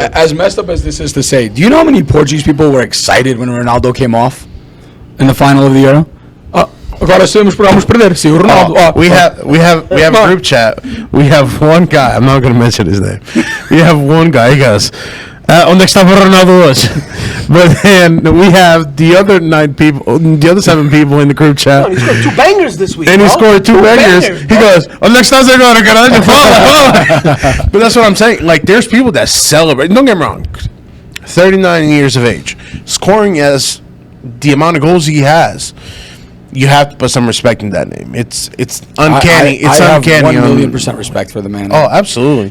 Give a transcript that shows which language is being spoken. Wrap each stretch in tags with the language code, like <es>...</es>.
<en>as messed up as this is to say, do you know how many Portuguese people were excited when Ronaldo came off in the final of the Euro?</en> <pt>Agora podemos perder. Se o Ronaldo.</pt> <en>We have a group chat. We have one guy. I'm not going to mention his name. We have one guy. He goes,</en> <pt>onde estava Ronaldo hoje?</pt> <en>But then we have the other 7 people in the group chat. No, he scored 2 bangers this week. And he scored 2 bangers. He goes,</en> <pt>onde estás agora, caralho? Fala.</pt> <en>But that's what I'm saying. Like, there's people that celebrate. Don't get me wrong. 39 years of age, scoring as the amount of goals he has. You have to put some respect in that name. It's uncanny. I have uncanny. 1,000,000% respect for the man. Oh, absolutely.</en>